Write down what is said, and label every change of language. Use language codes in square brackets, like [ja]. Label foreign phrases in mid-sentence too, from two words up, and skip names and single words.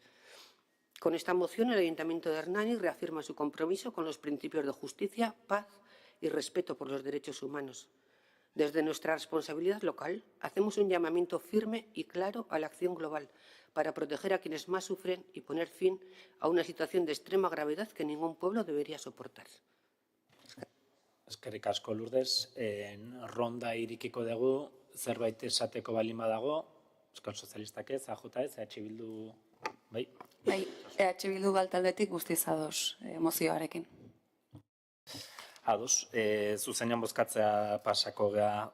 [es] Con esta moción, el Ayuntamiento de Hernani reafirma su compromiso con los principios de justicia, paz y respeto por los derechos humanos. Desde nuestra responsabilidad local, hacemos un llamamiento firme y claro a la acción global para proteger a quienes más sufren y poner fin a una situación de extrema gravedad que ningún pueblo debería soportar. [eu] Eskerrik asko, Lourdes. Ronda irikiko dugu, zerbait esateko balima dago, Euskal Sozialistak ez, AJ ez, EH Bildu, bai? Bai, EH Bildu taldetik guztiz ados mozioarekin. Ados, zuzenean bozkatzea pasako gea.